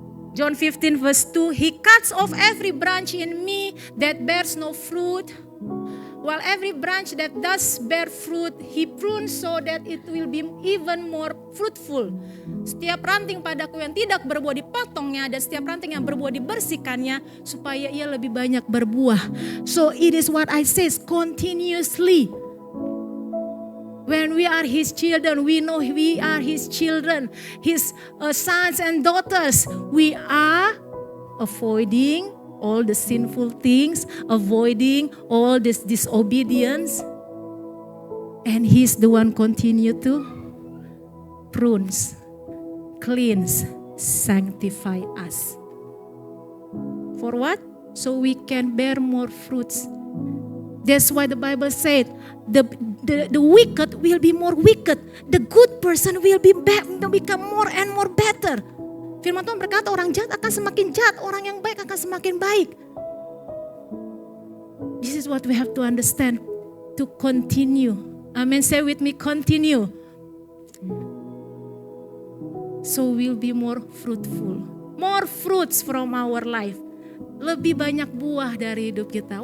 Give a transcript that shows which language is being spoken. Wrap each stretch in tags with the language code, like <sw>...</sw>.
<en>John 15 verse 2, He cuts off every branch in me that bears no fruit, while every branch that does bear fruit, He prunes so that it will be even more fruitful.</en> <id>Setiap ranting padaku yang tidak berbuah dipotongnya, dan setiap ranting yang berbuah dibersihkannya, supaya ia lebih banyak berbuah.</id> <en>So it is what I say continuously. When we are His children, we know we are His children, His sons and daughters. We are avoiding all the sinful things, avoiding all this disobedience. And He's the one continue to prunes, cleanse, sanctify us. For what? So we can bear more fruits. That's why the Bible said the wicked will be more wicked. The good person will become more and more better.</en> <id>Firman Tuhan berkata orang jahat akan semakin jahat, orang yang baik akan semakin baik.</id> <en>This is what we have to understand to continue. Amen. Say with me, continue. So we'll be more fruitful. More fruits from our life.</en> <id>Lebih banyak buah dari hidup kita.</id>